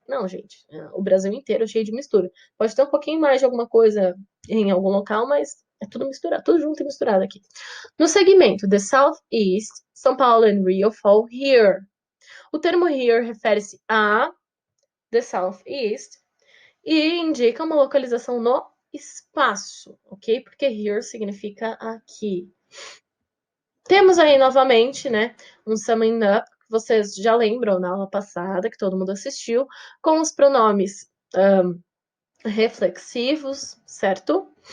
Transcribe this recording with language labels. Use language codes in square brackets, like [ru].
[pt] Não, gente, o Brasil inteiro é cheio de mistura. Pode ter um pouquinho mais de alguma coisa em algum local, mas é tudo misturado, tudo junto e misturado aqui. No segmento [en] The Southeast, São Paulo and Rio fall here. [pt] O termo here refere-se a The Southeast e indica uma localização no espaço, ok? Porque here significa aqui. Temos aí novamente, né, um summing up, que vocês já lembram na aula passada, que todo mundo assistiu, com os pronomes reflexivos, certo?